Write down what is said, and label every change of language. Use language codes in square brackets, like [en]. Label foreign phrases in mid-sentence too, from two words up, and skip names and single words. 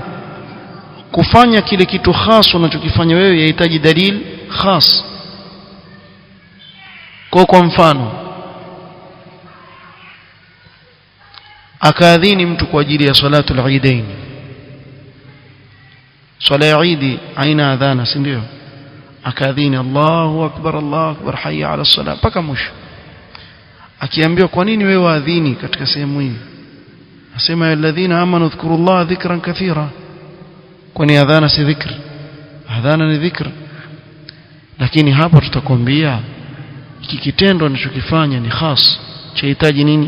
[sw] Kufanya kile kitu khas unachokifanya wewe yahitaji dalili khas. Kwa mfano, akaadhini mtu kwa ajili ya [ar] صلاة العيدين, [sw] swala ya Eid aina adhana, si ndio? Akaadhini [ar] الله أكبر حي على الصلاة [sw] mpaka mwisho. Akiambiwa kwa nini wewe waadhini katika sehemu hii, asema [ar] يا الذين آمنوا اذكروا الله ذكرا كثيرا. [sw] Kwani adhana si dhikr? Adhana ni dhikr. Lakini hapo tutakwambia hiki kitendo anachokifanya ni khas, chahitaji nini?